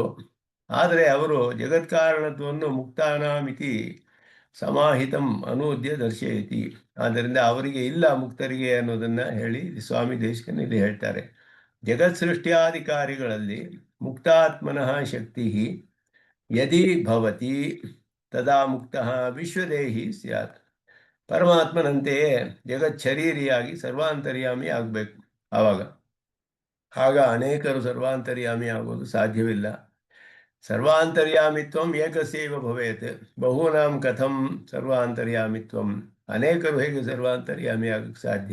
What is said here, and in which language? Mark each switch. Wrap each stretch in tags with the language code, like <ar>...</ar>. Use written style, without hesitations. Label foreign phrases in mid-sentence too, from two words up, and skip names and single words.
<kn>ಆದರೆ ಅವರು ಜಗತ್ಕಾರಣತ್ವವನ್ನು</kn> <sa>ಮುಕ್ತಾನಾಮಿತಿ ಸಮಾಹಿತಂ ಅನೂದ್ಯ ದರ್ಶಯತಿ,</sa> <kn>ಆದ್ದರಿಂದ ಅವರಿಗೆ ಇಲ್ಲ ಮುಕ್ತರಿಗೆ ಅನ್ನೋದನ್ನು ಹೇಳಿ ಸ್ವಾಮಿ ದೇಶಿಕನ್ ಇಲ್ಲಿ ಹೇಳ್ತಾರೆ. ಜಗತ್ ಸೃಷ್ಟಿಯಾಧಿಕಾರಿಗಳಲ್ಲಿ</kn> <sa>ಮುಕ್ತಾತ್ಮನಃ ಶಕ್ತಿ ಯದಿ ಭವತಿ ತದಾ ಮುಕ್ತಃ ವಿಶ್ವದೇಹಿ ಸ್ಯಾತ್.</sa> <kn>ಪರಮಾತ್ಮನಂತೆಯೇ ಜಗತ್ ಶರೀರಿಯಾಗಿ ಸರ್ವಾಂತರ್ಯಾಮಿ ಆಗಬೇಕು. ಆಗ ಅನೇಕರು ಸರ್ವಾಂತರ್ಯಾಮಿ ಆಗೋದು ಸಾಧ್ಯವಿಲ್ಲ.</kn> <sa>ಸರ್ವಾಂತರ್ಯಾಮಿತ್ವಂ ಏಕಸ್ಯೈವ ಭವೇತ್, ಬಹೂನಾಂ ಕಥಂ ಸರ್ವಾಂತರ್ಯಾಮಿತ್ವಂ,</sa> <kn>ಅನೇಕರು ಹೇಗೆ ಸರ್ವಾಂತರ್ಯಾಮಿ ಆಗಕ್ಕೆ ಸಾಧ್ಯ?</kn>